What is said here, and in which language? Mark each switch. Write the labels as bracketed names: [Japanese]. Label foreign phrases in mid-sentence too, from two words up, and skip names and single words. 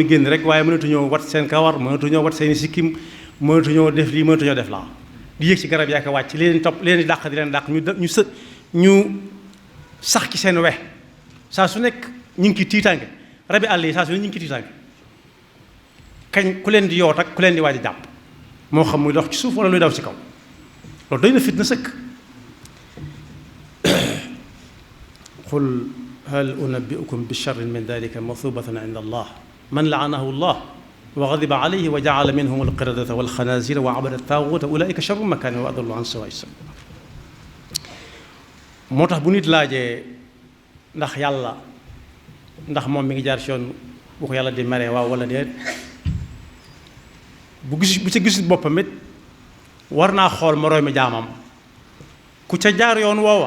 [Wolof] génn rek waaye mënatuñoo wat seen kawar mënatuñoo wat seen sikkim mënatuñoo def lii mënatuñoo def laa di yéeg ci garab yaa ko wàcc leen topp leen di dàq di leen dàq ñu sax ci seen we saa su nekk ñu ngi ci tiitaange rabi àll yi saa su ne ñu ngi ci tiitaange kañ ku leen di yoot ak ku leen di waaj a jàpp moo xam muy dox ci suuf wala luy daw ci kaw loolu doy na fitna sëkk [Arabic] قل هل أنبئكم بشر من ذلك مثوبة عند الله من لعنه الله وغضب عليه وجعل منهم القردة والخنازير وعبد الطاغوت أولئك شر مكانا وأضل عن سواء السبيل [Wolof] moo tax bu nit laajee ndax yàlla ndax moom mi ngi jaar ci yoon bu ko yàlla di meree waaw wala déet bu ca gisul boppam it war naa xool moroomi jaamam ku ca jaar yoon woowa